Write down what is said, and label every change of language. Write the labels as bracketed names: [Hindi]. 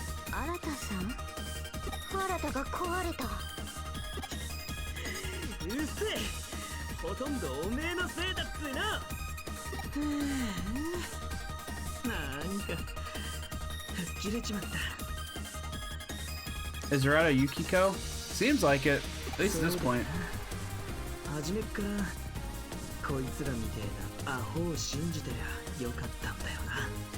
[Japanese] 新田さん新田が壊れたうるせえほとんどおめえのせいだっつうななんか吹っ切れちまった [English] Is Zarata Yukiko? Seems like it, at least at this point. [Japanese] 初めっからこいつらみてえなアホを信じてりゃよかったんだよな。